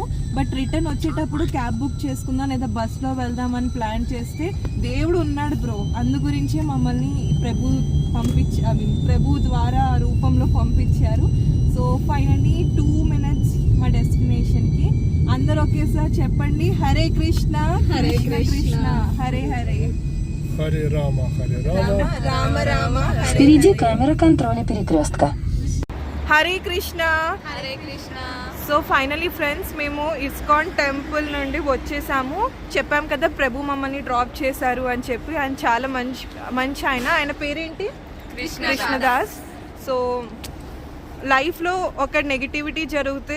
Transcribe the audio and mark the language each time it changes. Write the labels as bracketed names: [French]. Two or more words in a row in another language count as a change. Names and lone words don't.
[English] But return [Telugu] వచ్చేటప్పుడు [English] cab book [Telugu] చేసుకుందాం లేదా బస్లో వెళ్దామని ప్లాన్ చేస్తే దేవుడు ఉన్నాడు బ్రో, అందు గురించే మమ్మల్ని ప్రభు ద్వారా రూపంలో పంపించారు. [English] So finally [Telugu] 2 minutes మా డెస్టినేషన్కి. అందరూ ఒకేసారి చెప్పండి, హరే కృష్ణ హరే కృష్ణ హరే హరే Hare Rama, Hare Rama. రామ రామ [Russian] Впереди камера контроля перекрестка. [Telugu] హరే కృష్ణ. హరే కృష్ణ. [English] So finally friends [Telugu] మేము ఇస్కాన్ టెంపుల్ నుండి వచ్చేసాము. చెప్పాం కదా ప్రభు మమ్మల్ని డ్రాప్ చేశారు అని చెప్పి. ఆయన చాలా మంచి ఆయన పేరేంటి? కృష్ణదాస్. సో లైఫ్లో ఒక నెగిటివిటీ జరిగితే